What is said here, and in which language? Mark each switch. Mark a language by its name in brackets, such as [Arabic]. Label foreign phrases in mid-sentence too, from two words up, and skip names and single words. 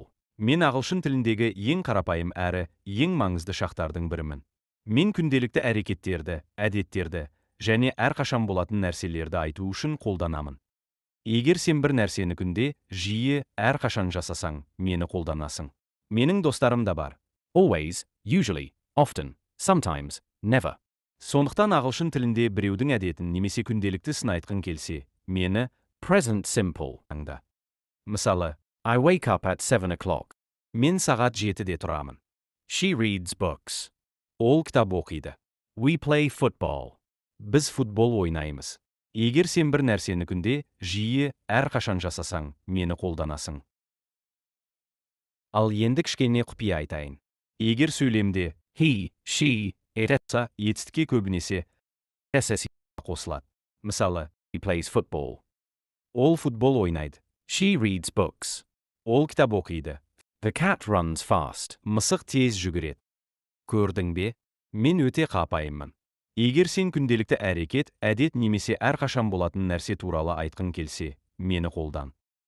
[Kazakh] Мен ағылшын тіліндегі ең қарапайым әрі ең маңызды шақтардың бірімін. Мен күнделікті әрекеттерді, әдеттерді және әрқашан болатын нәрселерді айту үшін қолданамын. Егер сен бір нәрсені күнде, жиі, әрқашан жасасаң, мені қолданасың. Менің достарым да бар. [English] Always, usually, often, sometimes, never. [Kazakh] Сондықтан ағылшын тілінде біреудің әдетін немесе күнделікті ісін айтқың келсе, мені [English] Present Simple [Kazakh] аңда. Мысалы, [English] I wake up at 7 o'clock. [Kazakh] Мен сағат 7-де тұрамын. [English] She reads books. [Kazakh] Ол кітап оқиды. [English] We play football. [Kazakh] Біз футбол ойнаймыз. Егер сен бір нәрсені күнде, жиі, әрқашан жасасаң, мені қолданасың. Ал енді кішкене құпия айтайын. Егер сөйлемде [English] he, she, it [Kazakh] етса, етістікке көбінесе ss қосылады. Мысалы, [English] he plays football. [Kazakh] Ол футбол ойнайды. [English] She reads books. [Kazakh] Ол кітап оқиды. [English] The cat runs fast. [Kazakh] Мысық тез жүгіреді. Көрдің бе? Мен өте қарапайыммын. Егер сен күнделікті әрекет, әдет немесе әрқашан болатын нәрсе туралы айтқың келсе, мені қолдан.